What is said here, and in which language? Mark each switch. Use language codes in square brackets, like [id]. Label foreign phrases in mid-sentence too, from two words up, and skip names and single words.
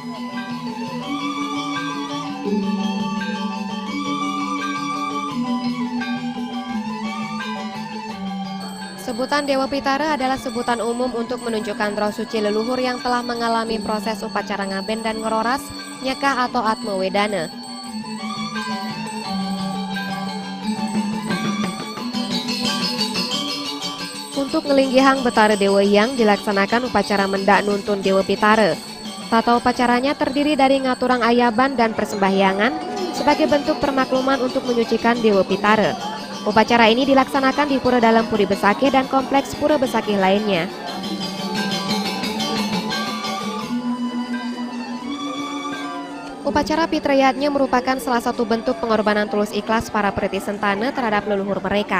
[id] Sebutan Dewa Pitara adalah sebutan umum untuk menunjukkan roh suci leluhur yang telah mengalami proses upacara ngaben dan ngeroras, nyekah atau Atma Wedana. Untuk ngelinggihang Betara Dewa Hyang dilaksanakan upacara mendak nuntun Dewa Pitara. Tata upacaranya terdiri dari [ban] ngaturang ayaban [id] dan persembahyangan sebagai bentuk permakluman untuk menyucikan Dewa Pitara. Upacara ini dilaksanakan di Pura Dalam Puri Besakih dan kompleks Pura Besakih lainnya. Upacara Pitrayatnya merupakan salah satu bentuk pengorbanan tulus ikhlas para pretty sentana terhadap leluhur mereka.